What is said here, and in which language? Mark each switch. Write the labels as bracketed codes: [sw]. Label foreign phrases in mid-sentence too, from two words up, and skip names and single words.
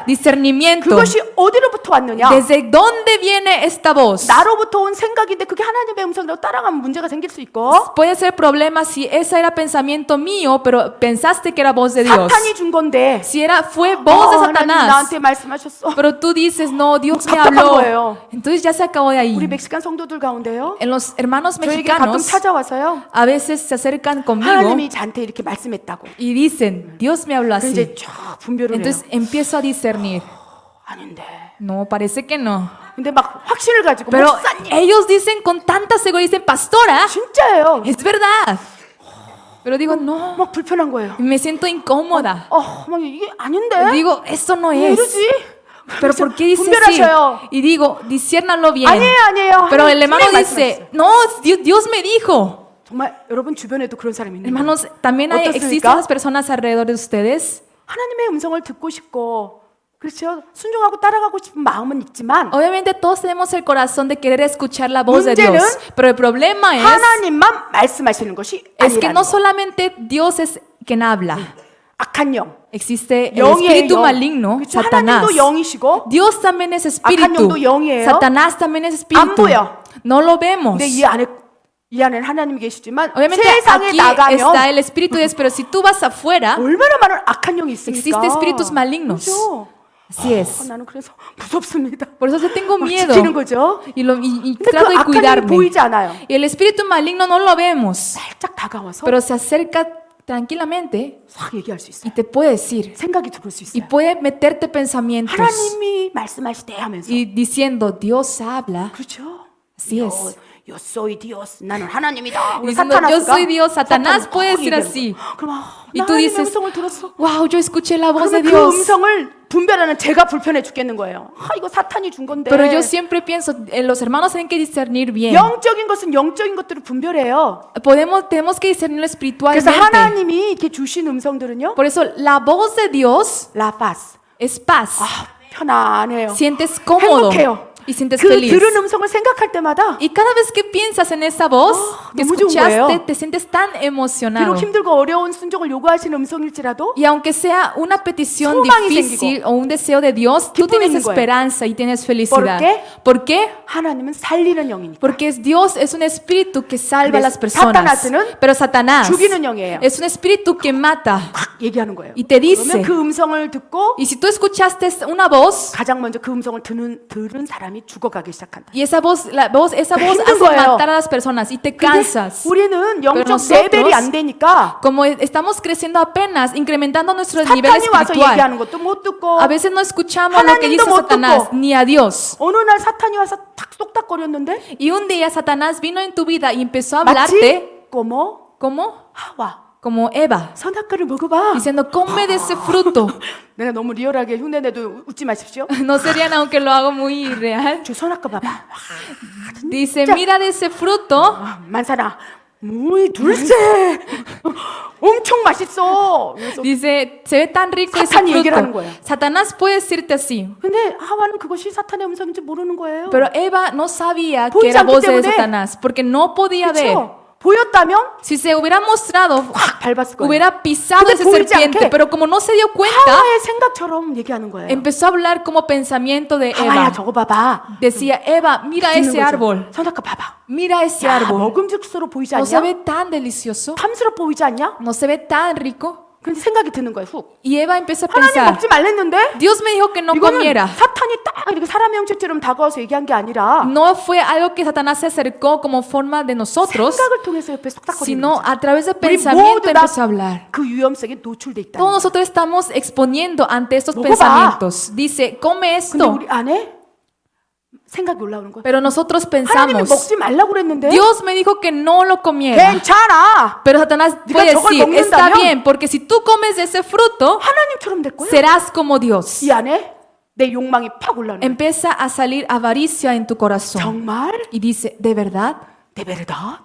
[es] Discernimiento. [ko] 그것이 어디로부터 왔느냐? [es] ¿Desde dónde viene esta voz? [ko] 나로부터 온 생각인데 그게 하나님의 음성이라고 따라가면 문제가 생길 수 있고 [es] Puede ser problema si ese era pensamiento mío, pero pensaste que era voz de Dios. [ko] 사탄이 준 건데 [es] Si fue voz de [ko] 하나님 [es] Satanás, [ko] 나한테 말씀하셨어. [es] pero tú dices, no, Dios me [ko] 답답한 [es] habló. [ko] 거예요. [es] Entonces ya se acabó de [ko] 우리 [es] ahí. [ko] 멕시칸 성도들 가운데요. [es] En los hermanos [ko] 저에게 가끔 [es] mexicanos, [ko] 찾아와서요. [es] a veces se acercan conmigo [ko] 하나님이 저한테 이렇게 말씀했다고. [es] y dicen, Dios me habló [ko] 그래서 이제 [es] así. [ko] 쫙 분별을 해요. [es] Entonces empiezo a discernir. [ko] 아닌데. [es] No, parece que no. [ko] 근데 막 확신을 가지고 [es] Pero [ko] 목사님 [es] ellos dicen con tanta seguridad, dicen, pastora, [ko] 진짜예요. [es] es verdad. Pero digo, no, [ko] 막 불편한 거예요. [es] me siento incómoda. [ko] 막 이게 아닌데. [es] Digo, esto no [ko] 왜 [es] es. [ko] 이러지? [es] Pero ¿por qué dice así? [ko] 분별하셔요. [es] Y digo, disciérnalo bien. [ko] 아니에요. [es] Pero el hermano [ko] 분명히 [es] dice, no, Dios me dijo. [ko] 정말 여러분 주변에도 그런 사람이 있는 거예요. [es] Hermanos, también existen [ko] 어떻습니까? [es] las personas alrededor de ustedes. [ko] 하나님의 음성을 듣고 싶고 그렇죠. 순종하고 따라가고 싶은 마음은 있지만 [es] Obviamente todos tenemos el corazón de querer escuchar la voz de [ko] 문제는 [es] Dios. Pero el problema [ko] 하나님만 말씀하시는 것이 [es] es que [ko] 아니라는 [es] no [ko] 거. [es] solamente Dios es quien habla. [ko] 악한 영, [es] Existe el [ko] 영이에요. [es] espíritu [ko] 영. [es] maligno, [ko] 그렇죠? [es] Satanás. [ko] 하나님도 영이시고 [es] Dios también es [ko] 악한 [es] espíritu. [ko] 영도 영이에요. [es] Satanás también es espíritu. [ko] 보여. [es] No lo vemos. [ko] 근데 이 안에 하나님이 계시지만 [es] Obviamente [ko] 세상에 [es] aquí [ko] 나가면 [es] está el espíritu de Dios, pero si tú vas afuera, [ko] 얼마나 많은 악한 영이 있습니까? [es] existe espíritus malignos. [ko] 그렇죠? [es] Así es. [ko] 나는 그래서 무섭습니다. [es] Por eso yo tengo [ko] 막 [es] miedo [ko] 지키는 거죠. [es] y [ko] 근데 그 [es] trato de [ko] 악한 영이 [es] cuidarme. [ko] 보이지 않아요. [es] Y el espíritu maligno no lo vemos, [ko] 살짝 다가와서 [es] pero se acerca tranquilamente [ko] 싹 얘기할 수 있어요. [es] y te puede decir [ko] 생각이 들어올 수 [es] y [ko] 있어요. [es] puede meterte pensamientos [ko] 하나님이 말씀하시대 하면서 [es] y diciendo Dios habla. [ko] 그렇죠? [es] Así es. Yo soy Dios. [ko] 나는 하나님이다. 우리 [es] Diciendo, [ko] 사탄아스가 [es] yo soy Dios, Satanás [ko] 사탄이 [es] puede [ko] 막 [es] decir [ko] 얘기하는 [es] así. [ko] 거예요. 그럼 [es] Y [ko] 나 [es] tú [ko] 하나님의 [es] dices, [ko] 음성을 들었어. [es] wow, yo escuché la voz de [ko] 그러면 그 [es] Dios. [ko] 음성을 분별하는 제가 불편해 죽겠는 거예요. 이거 사탄이 준 건데. [es] Pero yo siempre pienso, los hermanos tienen que discernir bien. [ko] 영적인 것은 영적인 것들을 분별해요. [es] Tenemos que discernirlo [ko] 그래서 [es] espiritualmente. [ko] 하나님이 이렇게 주신 음성들은요. [es] Por eso la voz de Dios la paz. es paz. [ko] 편안해요. [es] Sientes cómodo. [ko] 행복해요. [es] y sientes [ko] 그 [es] feliz. [ko] 들은 음성을 생각할 때마다 [es] Y cada vez que piensas en esa voz que [ko] 너무 좋은 [es] escuchaste, [ko] 거예요. [es] te sientes tan emocionado. [ko] 비록 힘들고 어려운 순종을 요구하시는 음성일지라도 [es] Y aunque sea una petición [ko] 소망이 [es] difícil o un deseo de Dios, tú [ko] 기쁨이 [es] tienes [ko] 있는 거예요. [es] esperanza y tienes felicidad. ¿Por qué? ¿Por qué? [ko] 하나님은 살리는 영이니까. [es] Porque Dios es un espíritu que salva a [ko] 근데 [es] las personas. [ko] 사타나스는 [es] Pero Satanás [ko] 죽이는 영이에요. [es] es un espíritu que mata. [ko] 막 얘기하는 거예요. [es] Y te dice, [ko] 그러면 그 음성을 듣고 [es] y si tú escuchaste una voz, [ko] 가장 먼저 그 음성을 들은 사람이 죽어가기 시작한다. [es] y esa voz [ko] 힘든 [es] hace [ko] 거예요. [es] matar a las personas y te [ko] 근데 [es] cansas. [ko] 우리는 영적 [es] nosotros- [ko] 레벨이 안 되니까 [es] Como estamos creciendo apenas, incrementando nuestro nivel [ko] 사탄이 와서 [es] espiritual, [ko] 얘기하는 것도 못 듣고 [es] a veces no escuchamos lo que [ko] 하나님도 [es] dice [ko] 못 [es] Satanás, [ko] 듣고. [es] ni a Dios. [ko] 어느 날 사탄이 와서 탁 똑딱거렸는데 [es] Y un día Satanás vino en tu vida y empezó a [ko] 마치 [es] hablarte como como, [ko] 하와 [es] como Eva, [ko] 선악과를 먹어봐. [es] diciendo, come de ese fruto. [ko] 내가 너무 리얼하게 흉내내도 웃지 마십시오. [es] No serían aunque lo hago muy real. [ko] 저 선악과 봐봐. [es] Dice, mira de ese fruto. 만사나 muy dulce. [ko] 엄청 맛있어. 그래서 [es] Dice, se ve tan rico ese [ko] 사탄이 얘기를 하는 [es] fruto. [ko] 거예요. [es] Satanás puede decirte así. [ko] 근데 하와는 그것이 사탄의 음성인지 모르는 거예요. [es] Pero Eva no sabía [ko] 보이지 [es] que era [ko] 않기 [es] voz de [ko] 때문에. [es] Satanás, porque no podía ver. [ko] 그렇죠? 보였다면 [es] Si se hubiera mostrado, [ko] 확 밟았을 거예요. [es] hubiera pisado [ko] 근데 [es] ese [ko] 보이지 [es] serpiente, [ko] 않게 [es] pero como no se dio cuenta, [ko] 하와의 생각처럼 얘기하는 거예요. [es] empezó a hablar como pensamiento de [ko] 하와야 [es] Eva. [ko] 저거 봐봐. [es] Decía, Eva, mira [ko] 듣는 [es] ese [ko] 거죠. [es] árbol, [ko] 선악과 봐봐. [es] mira ese [ko] 야, [es] árbol. [ko] 먹음직스러워 보이지 [es] ¿No se [ko] 않냐? [es] ve tan delicioso? [ko] 탐스럽 보이지 않냐? [es] ¿No se ve tan rico? [ko] 근데 생각이 드는 거예요. 훅. [es] Y Eva empezó a [ko] 하나님 [es] pensar, [ko] 먹지 말랬는데 [es] Dios me dijo que no [ko] 이거는 [es] comiera. [ko] 사탄이 딱 이렇게 사람의 형체처럼 다가와서 얘기한 게 아니라 [es] No fue algo que Satanás se acercó como forma de nosotros, [ko] 생각을 통해서 옆에 쏙딱거리는 [es] sino [ko] 거죠. [es] a través de [ko] 우리 [es] pensamiento [ko] 모두 다 [es] empezó a hablar. [ko] 그 위험성에 노출돼 있다. [es] Todos nosotros estamos exponiendo ante estos [ko] 먹어봐. [es] pensamientos. Dice, come [ko] 근데 [es] esto. [ko] 우리 안에 생각이 올라오는 거예요. [es] Pero nosotros [ko] 하나님이 [es] pensamos, [ko] 먹지 말라고 그랬는데 [es] Dios me dijo que no lo comiera. [ko] 괜찮아. [es] Pero Satanás [ko] 네가 [es] puede [ko] 저걸 [es] decir, está [ko] 먹는다면 [es] bien, porque si tú comes de ese fruto, [ko] 하나님처럼 될 거야. [es] serás como Dios. [ko] 이 안에 내 욕망이 팍 올라오는 거야. [es] Empieza a salir avaricia en tu corazón. [ko] 정말 [es] Y dice, ¿de verdad? de verdad.